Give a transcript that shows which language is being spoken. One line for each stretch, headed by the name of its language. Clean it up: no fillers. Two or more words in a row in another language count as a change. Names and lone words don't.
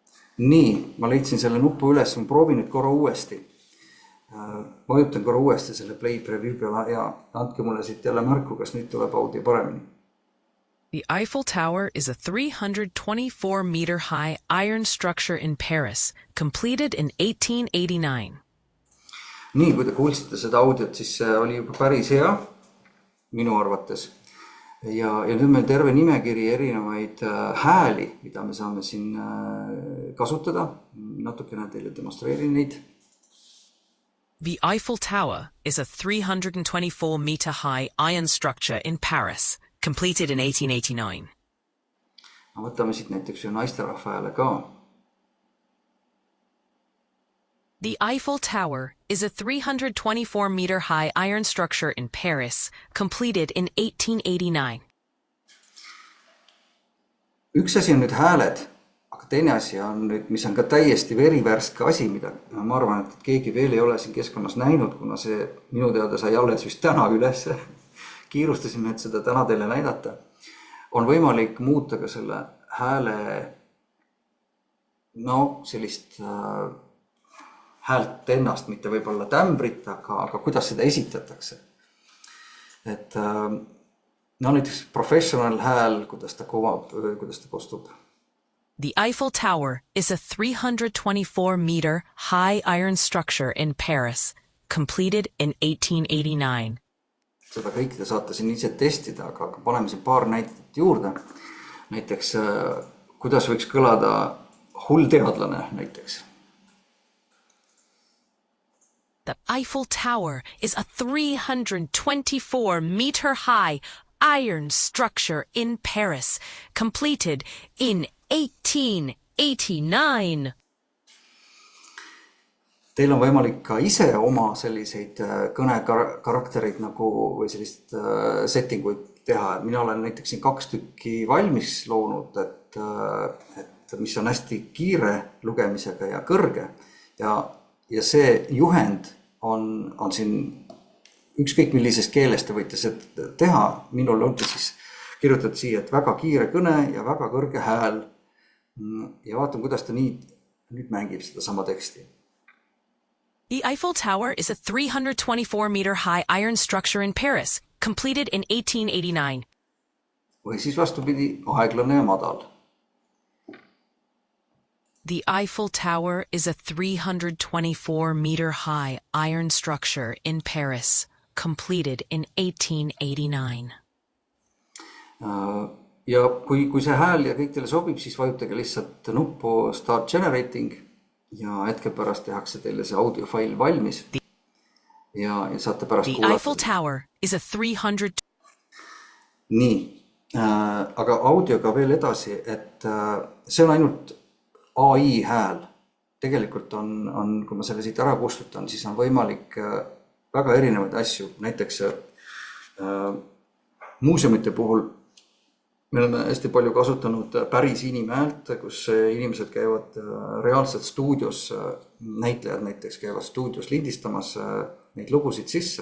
Estonian: Nii, ma leidsin selle nupu üles, ma proovin nüüd korra uuesti. Vajutan korra uuesti selle
English: play preview
Estonian: peale ja andke mulle siit jälle märku, kas nüüd tuleb audio paremini.
English: The Eiffel Tower is a 324-meter high iron structure in Paris, completed in 1889.
Estonian: Nii, kui te kuulsite seda audiot, siis see oli juba päris hea, minu arvates. Ja nüüd meil terve nimekiri erinevaid hääli, mida me saame siin kasutada. Natukene teile demonstreerin neid.
English: The Eiffel Tower is a 324-meter high iron structure in Paris, completed in 1889.
Estonian: Võtame siit näiteks ühe naisterahva hääle ka.
English: The Eiffel Tower is a 324-meter high iron structure in Paris, completed in 1889.
Estonian: Üks asi on nüüd hääled, aga teine asi on nüüd, mis on ka täiesti verivärske asi, mida ma arvan, et keegi veel ei ole siin keskkonnas näinud, kuna see minu teada sai alles just täna üles. Kiirustasime, et seda täna teile näidata. On võimalik muuta ka selle hääle, sellist häält ennast, mitte võib-olla tämbrit, aga kuidas seda esitatakse. Et näiteks professional hääl, kuidas ta kostub.
English: The Eiffel Tower is a 324-meter high iron structure in Paris, completed in 1889.
Estonian: Seda kõik te saate siin ise testida, aga paneme siin paar näitet juurde. Näiteks, kuidas võiks kõlada hull teadlane näiteks.
English: The Eiffel Tower is a 324-meter high iron structure in Paris, completed in 1889.
Estonian: Teil on võimalik ka ise oma selliseid kõnekarakterid või sellist settinguid teha. Mina olen näiteks siin 2 tükki valmis loonud, et mis on hästi kiire lugemisega ja kõrge. Ja see juhend on siin ükskõik millises keeles te võite seda teha. Minul on siis kirjutatud siia, et väga kiire kõne ja väga kõrge hääl. Ja vaatan, kuidas ta nüüd mängib seda sama teksti.
English: The Eiffel Tower is a 324-meter high iron structure in Paris, completed in 1889.
Estonian: Või siis vastupidi, aeglane ja madal.
English: The Eiffel Tower is a 324-meter high iron structure in Paris, completed in 1889.
Estonian: Ja kui see hääl ja kõik teile sobib, siis vajutage lihtsalt nuppu Start Generating ja hetke pärast tehakse teile see audiofail valmis ja saate pärast kuulata.
English: The Eiffel Tower is a 300...
Estonian: Nii, aga audioga veel edasi, et see on ainult AI hääl. Tegelikult on, kui ma selle siit ära kustutan, siis on võimalik väga erinevaid asju. Näiteks muuseumite puhul me oleme hästi palju kasutanud päris inimhäält, kus inimesed käivad reaalselt stuudios, näitlejad näiteks käivad stuudios lindistamas neid lugusid sisse.